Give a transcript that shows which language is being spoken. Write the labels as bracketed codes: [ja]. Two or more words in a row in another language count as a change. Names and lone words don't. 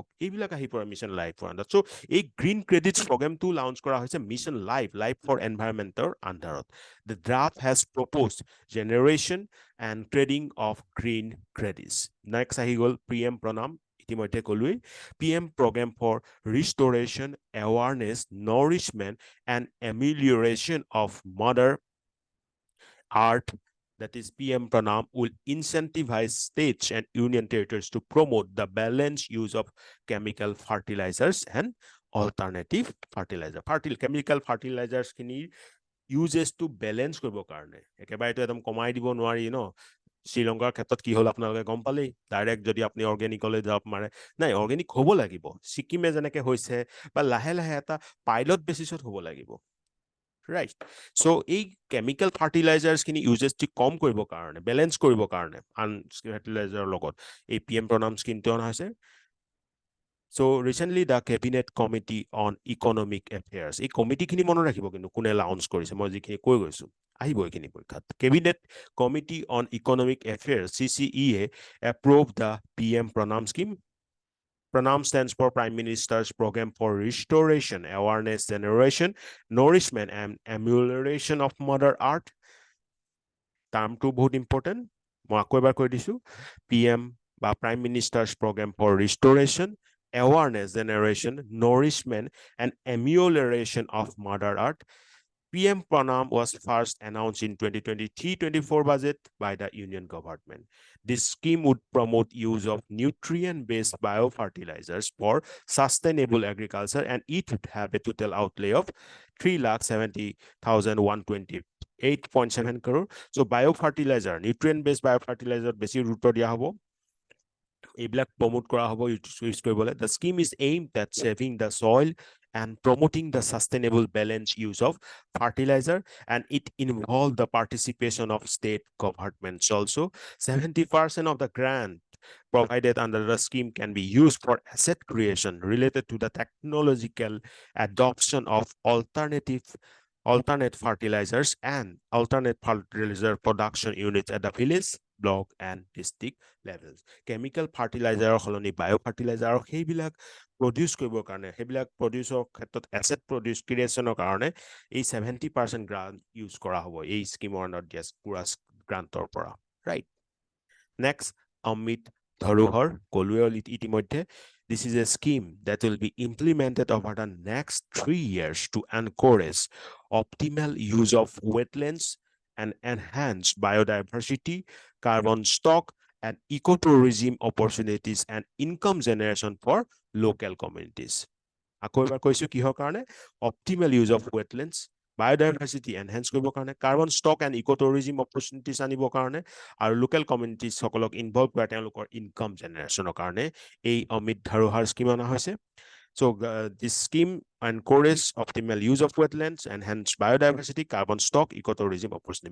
[as] এইবিলাক আহি পৰে মিছন লাইফৰ আণ্ডাৰত। চ' এই [en] green credits programটো [as] লঞ্চ কৰা হৈছে মিছন লাইফ ফৰ এনভাইৰনমেণ্টৰ আণ্ডাৰত। [en] The draft has proposed generation and trading of green credits. নেক্সট [as] আহি গ'ল [en] PM প্ৰণাম, [as] ইতিমধ্যে ক'লোৱেই, [en] PM Program for Restoration, Awareness, Nourishment and amelioration of Mother Earth, that is PM Pranam, will incentivize states and union territories to promote the balanced use of chemical fertilizers and alternative fertilizer. Chemical fertilizers [as] খিনি [en] uses to balance [as] কৰিব কাৰণে, একেবাৰেতো একদম কমাই দিব নোৱাৰি ন। শ্ৰীলংকাৰ ক্ষেত্ৰত কি হ'ল আপোনালোকে গম পালেই, ডাইৰেক্ট যদি আপুনি অৰ্গেনিকলৈ যাব মাৰে, নাই অৰ্গেনিক হ'ব লাগিব, ছিকিমে যেনেকৈ হৈছে, বা লাহে লাহে এটা [en] pilot basisত [as] হ'ব লাগিব, ৰাইট। চ' এই [en] chemical fertilizersখিনি [as] ইউজেছটো কম কৰিবৰ কাৰণে, বেলেঞ্চ কৰিবৰ কাৰণে আন ফাৰ্টিলাইজাৰৰ লগত এই PM প্ৰণাম স্কিমটো অনা হৈছে। চ' [en] recently the Cabinet Committee on Economic Affairs, [as] এই কমিটিখিনি মনত ৰাখিব কিন্তু কোনে লাউঞ্চ কৰিছে, মই যিখিনি কৈ গৈছোঁ আহিব এইখিনি পৰীক্ষাত। [en] Cabinet Committee on Economic Affairs CCEA approve the PM Pranam scheme. Pranam stands for Prime Minister's Program for Restoration, Awareness Generation, Nourishment and Amelioration of Mother Earth. [as] টাৰ্মটো বহুত ইম্পৰ্টেণ্ট, মই আকৌ এবাৰ কৈ দিছোঁ। [en] PM বা Prime Minister's Program for Restoration, Awareness Generation, Nourishment and Amelioration of Mother Earth. PM Pranam was first announced in 2023-24 budget by the Union government. This scheme would promote use of nutrient-based biofertilizers for sustainable agriculture, and it would have a total outlay of 3,70,128.7 crore. So biofertilizer, nutrient-based biofertilizer [as] বেছি গুৰুত্ব দিয়া হ'ব, এইবিলাক প্ৰমোট কৰা হ'ব ইউজ কৰিবলৈ। [en] The scheme is aimed at saving the soil and promoting the sustainable balanced use of fertilizer, and it involved the participation of state governments also. 70% of the grant provided under the scheme can be used for asset creation related to the technological adoption of alternate fertilizers and alternate fertilizer production units at the village, block and district levels. Chemical fertilizer [as] সলনি বায়োফাৰ্টিলাইজাৰ সেইবিলাক প্ৰডিউচ কৰিবৰ কাৰণে সেইবিলাক প্ৰডিউচৰ ক্ষেত্ৰত [en] asset produce creationৰ [as] কাৰণে এই 70% গ্ৰান্ট ইউজ কৰা হ'ব এই স্কিমৰ আণ্ডাৰত দিয়া পুৰা গ্ৰান্টৰ পৰা, ৰাইট? নেক্সট, অমৃত ধৰোহৰ কলোৱে ইতিমধ্যে. [en] This is a scheme that will be implemented over the next 3 years to encourage optimal use of wetlands and enhance biodiversity, carbon stock, and ecotourism opportunities and income generation for local communities. [as] আকৌ এবাৰ কৈছো কিহৰ কাৰণে? [en] Optimal use of wetlands, biodiversity enhance [as] কৰিবৰ কাৰণে, [en] carbon stock and ecotourism opportunities [as] আনিবৰ কাৰণে, আৰু [en] local communities [as] সকলক ইনভলভ কৰা তেওঁলোকৰ ইনকাম জেনেৰেশ্যনৰ কাৰণে এই অমৃত ধৰোহৰ স্কিম অনা হৈছে. [en] So this scheme encourages optimal use of wetlands, enhance biodiversity, carbon stock, ecotourism opportunity.